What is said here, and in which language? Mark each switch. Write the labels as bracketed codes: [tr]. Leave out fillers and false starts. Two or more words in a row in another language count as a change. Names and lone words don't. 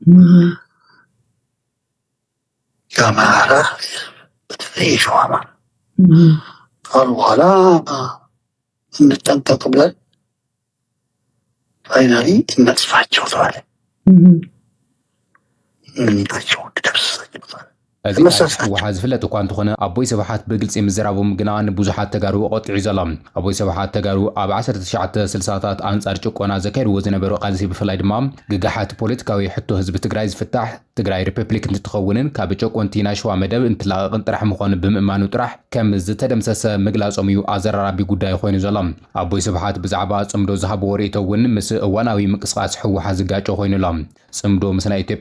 [am] የአማራ በተለይ የሸዋ አማራ ካሉ በኋላ እንጠንቀቅ ብለን ፋይናሊ እናጥፋቸው ተባለ። እንታቸው ደርሰኝ ተባለ። [ti] እዚ ወሓዝ ፍለጥ እኳ እንተኾነ ኣቦይ ስብሓት ብግልፂ ምዝራቦም ግና ንብዙሓት ተጋሩ ቆጢዑ ዘሎም ኣቦይ ስብሓት ተጋሩ ኣብ 1960ታት ኣንጻር ጭቆና ዘካይድዎ ዝነበሩ ቃልሲ ብፍላይ ድማ ግጋሓት ፖለቲካዊ ሕቶ ህዝቢ ትግራይ ዝፍታሕ ትግራይ ሪፐብሊክ እንትትኸውንን ካብ ጨቆንቲ ናይ ሸዋ መደብ እንትላቐቕን ጥራሕ ምዃኑ ብምእማኑ ጥራሕ ከም ዝተደምሰሰ ምግላጾም እዩ ኣዘራራቢ ጉዳይ ኮይኑ ዘሎም ኣቦይ ስብሓት ብዛዕባ ጽምዶ ዝሃብዎ ርእቶ እውን ምስ እዋናዊ ምንቅስቓስ ሕወሓት ዝጋጮ ኮይኑሎም ጽምዶ ምስ ናይ ኢትዮጵያ